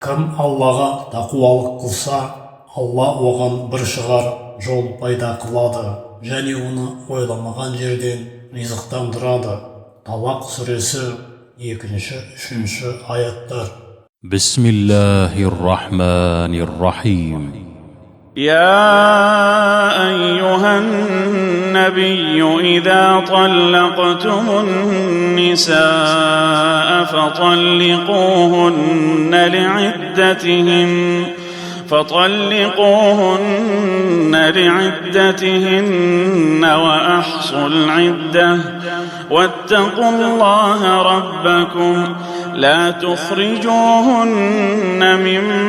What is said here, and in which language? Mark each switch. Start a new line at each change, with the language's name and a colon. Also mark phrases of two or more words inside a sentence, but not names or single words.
Kazakh: Кім Аллаға тақуалық қылса, Алла оған бір шығар жол пайда қылады, және оны ойламаған жерден ризықтандырады. Талақ сүресі 2-3 аяттар.
Arabic: Bismillahirrahmanirrahim. يا أيها النبي إذا طلقتم النساء فطلقوهن لعدتهن وأحصوا العدة واتقوا الله ربكم لا تخرجوهن من